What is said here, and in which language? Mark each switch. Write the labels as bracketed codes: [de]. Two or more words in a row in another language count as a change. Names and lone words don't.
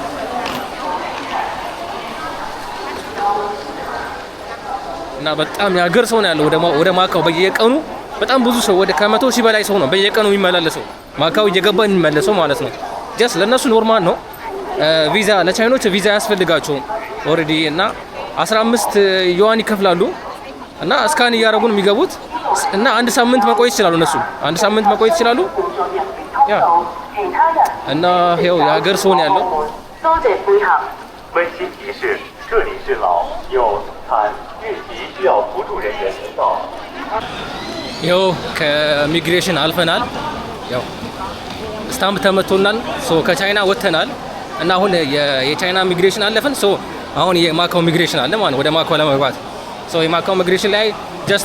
[am] እና በጣም ያገር ሰው ነው ያለው ወደ ማካው። በየቀኑ በጣም ብዙ ሰው ወደ ከ100 ሺህ በላይ ሰው ነው በየቀኑ የሚመላለሰው ማካው እየገባ የሚመለሰው ማለት ነው። ጀስት ለነሱ ኖርማል ነው። ቪዛ ለቻይኖች ቪዛ ያስፈልጋቸውም ኦሬዲ እና 15 ዩዋን ይከፍላሉ እና እስካን እያደረጉ ነው የሚገቡት። እና አንድ ሳምንት መቆየት ይችላሉ እነሱ አንድ ሳምንት መቆየት ይችላሉ ያ እና ይኸው የሀገር ሰው ነው ያለው [zh] 温馨提示这里是老有餐运集需要辅助人员引导 [am] ይኸው ከኢሚግሬሽን አልፈናል ያው ስታምፕ ተመቶናል ሶ ከቻይና ወጥተናል እና አሁን የቻይና ኢሚግሬሽን አለፈን ሶ አሁን የማካው ኢሚግሬሽን አለ ማለት ወደ ማካው ለመግባት ሶ የማካው ኢሚግሬሽን ላይ ጀስት